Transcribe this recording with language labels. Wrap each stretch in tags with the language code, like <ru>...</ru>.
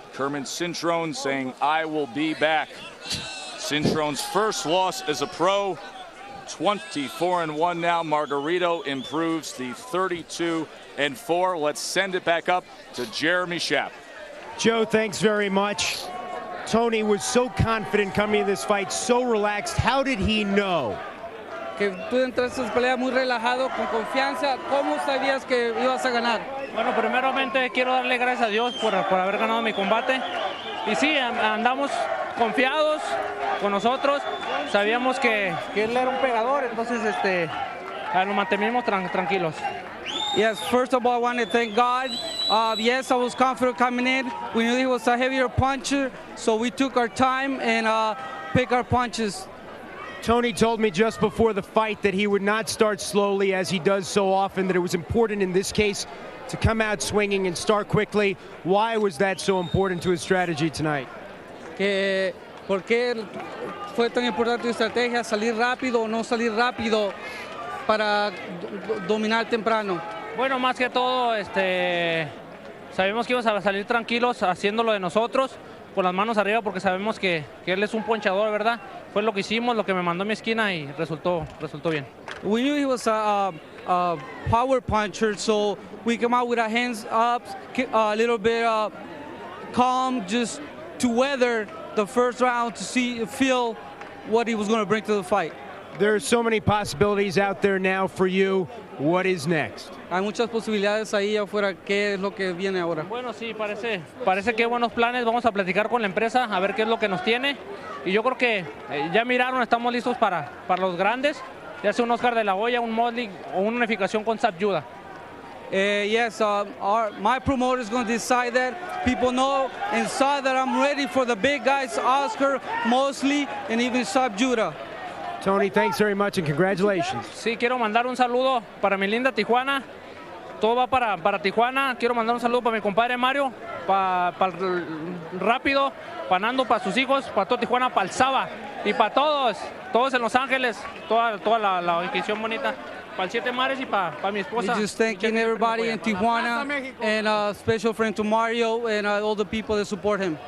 <en>Kermit Cintron saying, "I will be back." Cintron's first loss as a pro, 24-1 now. Margarito improves the 32-4. Let's send it back up to Jeremy Schaap. Joe, thanks very much. Tony was so confident coming in this fight, so relaxed. How did he know?</en> <es>Que tú entraste a pelea muy relajado, con confianza. ¿Cómo sabías que ibas a ganar? Bueno, primeramente quiero darle gracias a Dios por haber ganado mi combate. Y sí, andamos confiados con nosotros. Sabíamos que él era un pegador, entonces nos mantenimos tranquilos.</es> <en>Yes, first of all, I want to thank God. Yes, I was confident coming in. We knew he was a heavier puncher, so we took our time and picked our punches. Tony told me just before the fight that he would not start slowly as he does so often, that it was important in this case to come out swinging and start quickly. Why was that so important to his strategy tonight?</en> <es>¿Por qué fue tan importante tu estrategia, salir rápido o no salir rápido para dominar temprano? Bueno, más que todo, sabemos que íbamos a salir tranquilos haciendo lo de nosotros, con las manos arriba, porque sabemos que él es un ponchador, ¿verdad? Fue lo que hicimos, lo que me mandó a mi esquina y resultó bien.</es> <en>We knew he was a power puncher, so we came out with our hands up, a little bit calm, just to weather the first round, to feel what he was going to bring to the fight. There are so many possibilities out there now for you. What is next?</en> <es>Hay muchas posibilidades ahí afuera. ¿Qué es lo que viene ahora? Bueno, sí, parece que hay buenos planes. Vamos a platicar con la empresa a ver qué es lo que nos tiene. Y yo creo que ya miraron, estamos listos para los grandes. Ya sea un Oscar de la Hoya, un Motley o una unificación con Zab Judah.</es> <en>Yes, my promoter is going to decide that. People know and saw that I'm ready for the big guys, Oscar, Mosley, and even Zab Judah. Tony, thanks very much and congratulations.</en> <es>Sí, quiero mandar un saludo para mi linda Tijuana. Todo va para Tijuana. Quiero mandar un saludo para mi compadre Mario, para Rápido, para Nando, para sus hijos, para todo Tijuana, para el Saba y para todos en Los Ángeles, toda la inscripción bonita. el Siete Mares y para mi esposa.</es> <en>Just thanking everybody in Tijuana and a special friend to Mario and all the people that support him.</en>